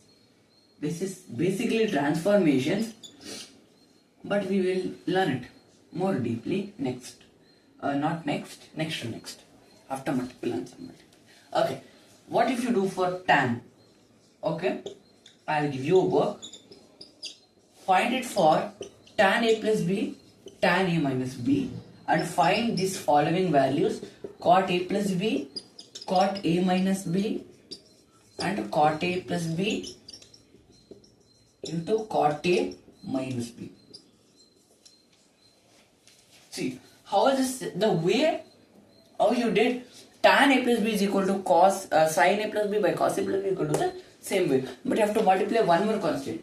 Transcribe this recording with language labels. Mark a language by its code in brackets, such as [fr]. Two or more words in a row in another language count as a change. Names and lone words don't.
[en] This is basically transformations, but we will learn it more deeply next. Not next, next to next. After multiple and submultiple. Okay. What if you do for tan? Okay. I'll give you a work. Find it for tan a plus b, tan a minus b, and find these following values: cot a plus b, cot a minus b, and cot a plus b into cot a minus b. See, how is this the way how you did tan a plus b is equal to cos sin a plus b by cos a plus b equal to the same way, but you have to multiply one more constant.